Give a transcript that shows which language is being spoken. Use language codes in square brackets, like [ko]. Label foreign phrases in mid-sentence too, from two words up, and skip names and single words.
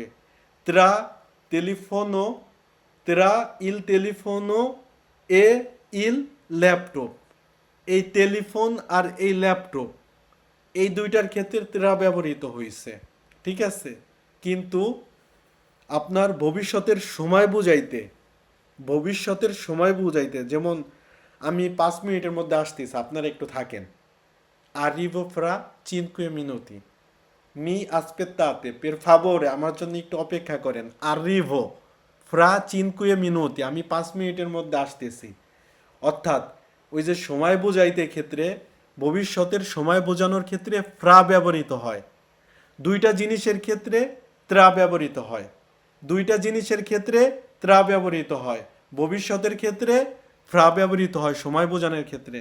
[it] tra telefono, tra il telefono e il laptop, [bn] এই টেলিফোন আর এই ল্যাপটপ, এই দুইটার ক্ষেত্রে ত্রা ব্যবহৃত হয়েছে, ঠিক আছে। কিন্তু আপনার ভবিষ্যতের সময় বুঝাইতে, যেমন আমি 5 মিনিটের মধ্যে আসতেছি, আপনারা একটু থাকেন। [it] arrivo fra 5 minuti, mi aspettate per favore, [bn] আমার জন্য একটু অপেক্ষা করেন। [it] arrivo fra 5 minuti, [bn] আমি 5 মিনিটের মধ্যে আসতেছি। অর্থাৎ ওই যে সময় বোঝাইতে ক্ষেত্রে, ভবিষ্যতের সময় বোঝানোর ক্ষেত্রে ফ্রা ব্যবহৃত হয়। দুইটা জিনিসের ক্ষেত্রে ত্রা ব্যবহৃত হয়, ভবিষ্যতের ক্ষেত্রে ফ্রা ব্যবহৃত হয় সময় বোঝানোর ক্ষেত্রে।